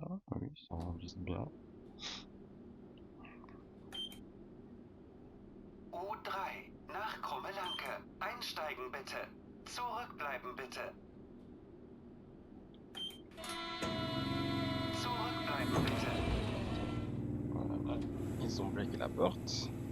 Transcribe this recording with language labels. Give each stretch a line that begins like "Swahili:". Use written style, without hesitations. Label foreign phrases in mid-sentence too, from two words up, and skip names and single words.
French: Oui, ça enregistre bien.
German: U3 nach Krummelanke. Einsteigen bitte. Zurückbleiben bitte. Zurückbleiben bitte.
French: Voilà. Ils ont bloqué la porte.